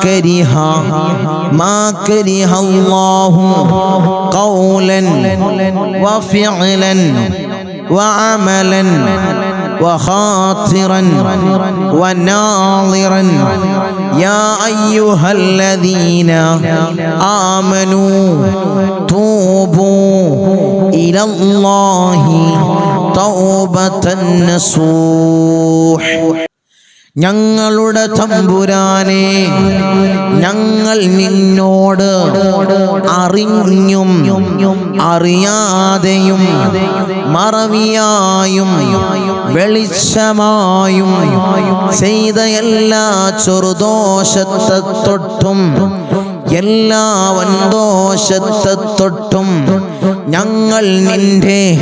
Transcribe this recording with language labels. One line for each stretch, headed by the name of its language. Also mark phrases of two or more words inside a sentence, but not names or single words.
Arabic: كره الله قولا وفعلا وعملا وخاطرا وناظرا يا أيها الذين آمنوا توبوا إلى الله توبة نصوح
Malayalam: ഞങ്ങളുടെ തമ്പുരാനെ ഞങ്ങൾ നിന്നോട് അറിഞ്ഞും അറിയാതെയും മറവിയായും വെളിച്ചമായും ചെയ്ത എല്ലാ ചെറുദോഷത്തെ തൊട്ടും എല്ലാ വൻദോഷത്തെ തൊട്ടും ഞങ്ങൾ നിന്റെ